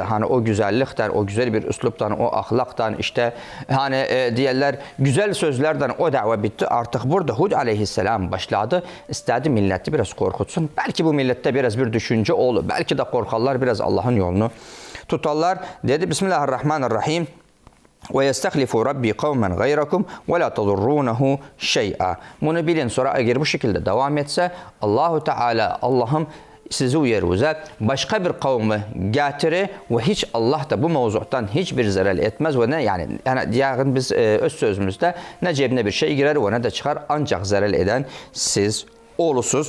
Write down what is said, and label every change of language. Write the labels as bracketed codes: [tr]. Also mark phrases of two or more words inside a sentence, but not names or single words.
[tr] Hani o güzellikten, o güzel bir üsluptan, o ahlaktan işte hani diğerler güzel sözlerden o davet bitti. Artık burada Hud aleyhisselam başladı. İstedi milleti biraz korkutsun. Belki bu millette biraz bir düşünce olur. Belki de korkarlar biraz Allah'ın yolunu tutarlar. Dedi Bismillahirrahmanirrahim. [ar] وَيَسْتَخْلِفُ رَبِّي قَوْمًا غَيْرَكُمْ وَلَا تَضُرُّونَهُ شَيْئًا. [tr] Bunu bilin sonra eğer bu şekilde devam etse Allahu Teala Allah'ım sizi uyarıyoruz. Başka bir kavmi getirir ve hiç Allah da bu mevzudan hiçbir zarar etmez ve ne yani diğer biz öz sözümüzde ne cebine bir şey girer ve ne de çıkar ancak zarar eden siz olursunuz.